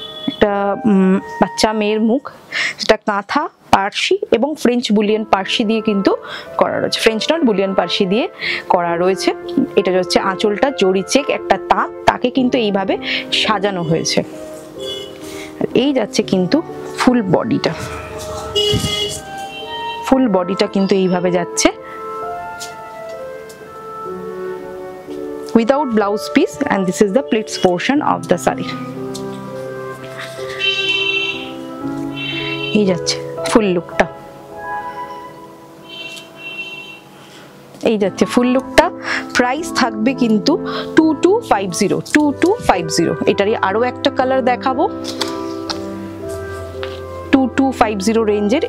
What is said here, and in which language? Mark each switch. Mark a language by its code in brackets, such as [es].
[bn] একটা বাচ্চা মেয়ের মুখ, যেটা কাঁথা, পার্সি এবং ফ্রেঞ্চ বুলিয়ান পার্সি দিয়ে কিন্তু করা রয়েছে, ফ্রেঞ্চ নট বুলিয়ান পার্সি দিয়ে করা রয়েছে। এটা হচ্ছে আঁচলটা জরি চেক একটা তাঁত, তাকে কিন্তু এইভাবে সাজানো হয়েছে। এই যাচ্ছে কিন্তু ফুল বডিটা, ফুল বডিটা কিন্তু এইভাবে যাচ্ছে [en] without blouse piece, and this is the pleats portion of the saree. [bn] এই যাচ্ছে ফুল লুকটা, এই যাচ্ছে ফুল লুকটা। প্রাইস থাকবে কিন্তু 2250। এটারই আরো একটা কালার দেখাবো, 2250 রেঞ্জের।